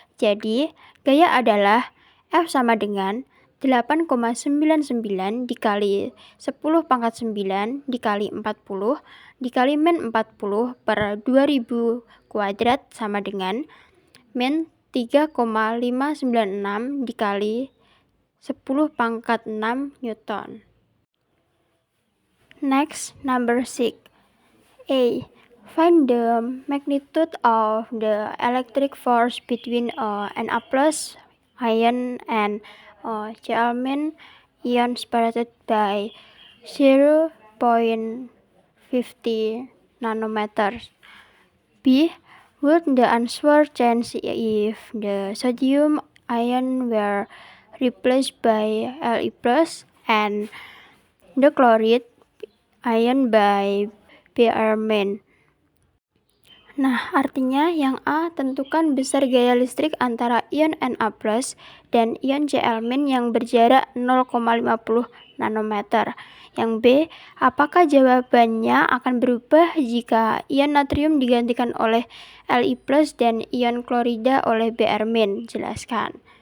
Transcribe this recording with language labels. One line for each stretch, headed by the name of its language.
Indonesian: Jadi, gaya adalah F sama dengan 8,99 dikali 10 pangkat 9 dikali 40 dikali min 40 per 2000 kuadrat sama dengan min 3,596 dikali 10 pangkat 6 Newton.
English: Next, number 6. A. Find the magnitude of the electric force between an A+ ion and a Cl- ion separated by 0.50 nanometers. B. Would the answer change if the sodium ion were replaced by Le+ and the chloride ion by Br-.
Indonesian: Nah, artinya yang A, tentukan besar gaya listrik antara ion Na+ dan ion Cl- yang berjarak 0,50 nanometer. Yang B, apakah jawabannya akan berubah jika ion natrium digantikan oleh Li+ dan ion klorida oleh Br-? Jelaskan.